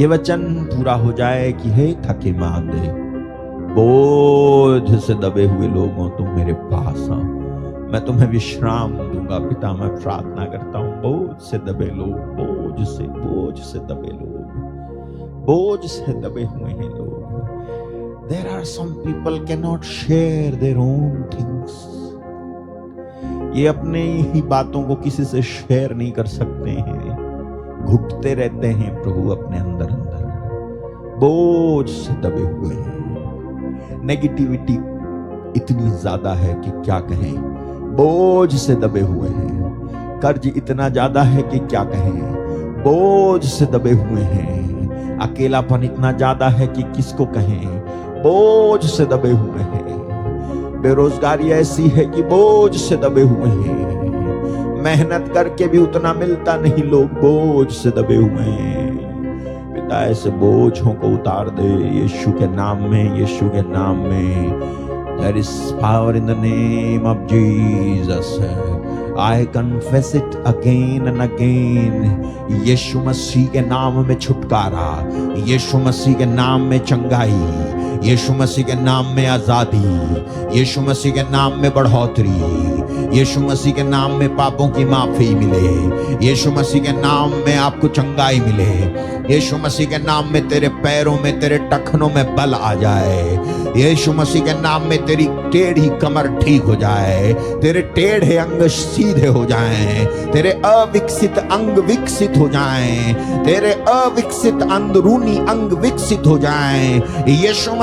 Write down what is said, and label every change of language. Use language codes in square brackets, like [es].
[hi] ये वचन पूरा हो जाए कि हे थके मांदे, बोझ से दबे हुए लोगों, तुम मेरे पास आओ, मैं तुम्हें विश्राम दूंगा। पिता, मैं प्रार्थना करता हूं, बोझ से दबे लोग, बोझ से दबे लोग, बोझ से दबे हुए हैं लोग। [en] There are some people cannot share their own things. [hi] ये अपने ही बातों को किसी से शेयर नहीं कर सकते हैं, घुटते रहते हैं प्रभु अपने अंदर अंदर, बोझ से दबे हुए हैं। नेगेटिविटी इतनी ज्यादा है कि क्या कहें, बोझ से दबे हुए हैं। कर्ज इतना ज्यादा है कि क्या कहें, बोझ से दबे हुए हैं। अकेलापन इतना ज्यादा है कि किसको कहें, बोझ से दबे हुए हैं। बेरोजगारी ऐसी है कि बोझ से दबे हुए हैं। मेहनत करके भी उतना मिलता नहीं, लोग बोझ से दबे हुए हैं। ऐसे बोझों को उतार दे यीशु के नाम में, यीशु के नाम में। [en] There is power in the name of Jesus. I confess it again and again. [hi] यीशु मसीह के नाम में छुटकारा, यीशु मसीह के नाम में चंगाई, यीशु मसीह के नाम में आजादी, यीशु मसीह के नाम में बढ़ोतरी, यीशु मसीह के नाम में पापों की माफी मिले, यीशु मसीह के नाम में आपको चंगाई मिले, यीशु मसीह के नाम में तेरे पैरों में, तेरे टखनों में बल आ जाए, यीशु मसीह के नाम में तेरी टेढ़ी कमर ठीक हो जाए, तेरे टेढ़े अंग सीधे हो जाएं, तेरे अविकसित अंग विकसित हो जाएं, तेरे अविकसित अंदरूनी अंग विकसित हो जाएं। यीशु